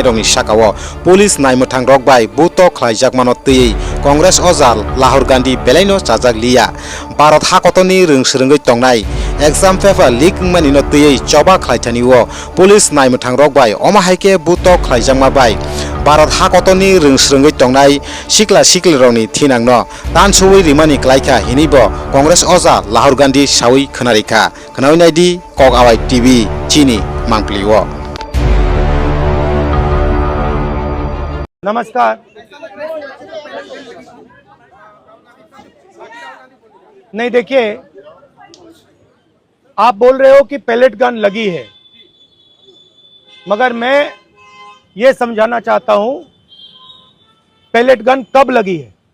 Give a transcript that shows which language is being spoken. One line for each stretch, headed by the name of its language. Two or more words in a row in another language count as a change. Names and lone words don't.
Bodo: रंनि साकाव पुलिस नायमोथां रगबाय बुतो खालायजाकमानो तैयै कांग्रेस अजाल लाहुल गांधी बेलायनो चाजाकलिया भारत हाकतनि रोंसोरोङै तंनाय
English: exam paper leak
Bodo: मानिनो तैयै चबा खालायतानि पुलिस नायमोथां रगबाय अमाहायके बुतो खालायजाकमाबाय भारत हाकतनि रोंसोरोङै तंनाय सिक्ला सिक्लिरंनि थिनांनो तानसुवै रिमानि क्लाइका हिनिबो कांग्रेस अजा लाहुल गांधी सावै खोनारिखा खोनावैनायदि कक आवाय टीवी चीनी मांगप्लियो।
Hindi: नमस्कार। नहीं, देखिए, आप बोल रहे हो कि पैलेट गन लगी है, मगर मैं ये समझाना चाहता हूं पैलेट गन कब लगी है।